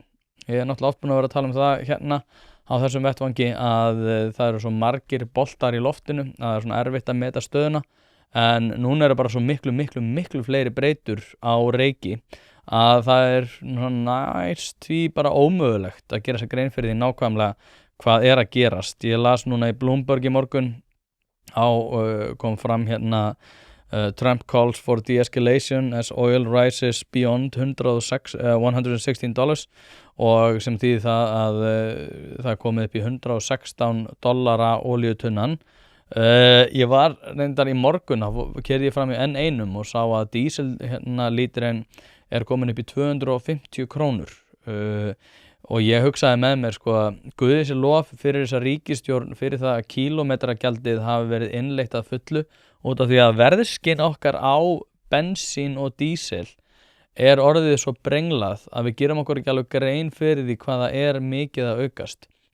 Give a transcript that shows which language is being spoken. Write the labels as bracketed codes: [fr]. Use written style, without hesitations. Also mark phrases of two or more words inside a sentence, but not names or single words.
[is] Ég er náttúrulega oft búin að vera að tala um það hérna á þessum vettvangi að það eru svo margir boltar í loftinu að það er svona erfitt að meta stöðuna en núna eru bara svo miklu fleiri breytur á reiki að það er næst því bara ómögulegt að gera sér grein fyrir því nákvæmlega hvað er að gerast. Ég las núna í Bloomberg í morgun kom fram [en] Trump calls for de-escalation as oil rises beyond $116 [is] og sem þýðir það að það komið upp í $116 olíutunnan. Ég var reyndar í morgun, keyrði ég fram í N1 og sá að dísellítrinn er komin upp í 250 krónur og ég hugsaði með mér Guði sé lof fyrir þessa ríkisstjórn fyrir það að kílómetragjaldið hafi verið innleitt að fullu út af því að verðskinn okkar á bensín og dísel er orðið svo brenglað að við gerum okkur ekki alveg grein fyrir því hvað það er mikið að aukast.